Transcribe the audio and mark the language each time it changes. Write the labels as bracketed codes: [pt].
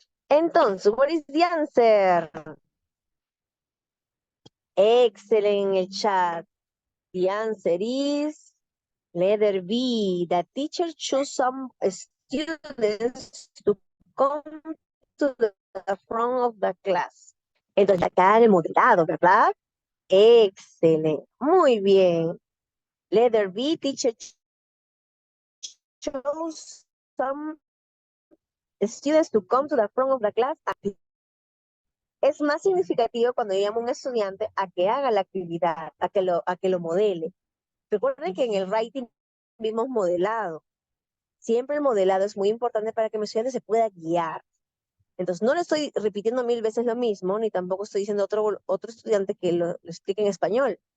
[en] Entonces, what is the answer? Excellent [es] en el chat. [en] The answer is letter B. The teacher chose some students to come to the front of the class. [es] Entonces, acá en el moderado, ¿verdad? Excelente. Muy bien. [en] Letter B, teacher chose some students to come to the front of the class. [es] Es más significativo cuando llamo a un estudiante a que haga la actividad, a que lo modele. Recuerden que en el writing vimos modelado. Siempre el modelado es muy importante para que mi estudiante se pueda guiar. Entonces, no le estoy repitiendo 1000 veces lo mismo, ni tampoco estoy diciendo a otro estudiante que lo explique en español.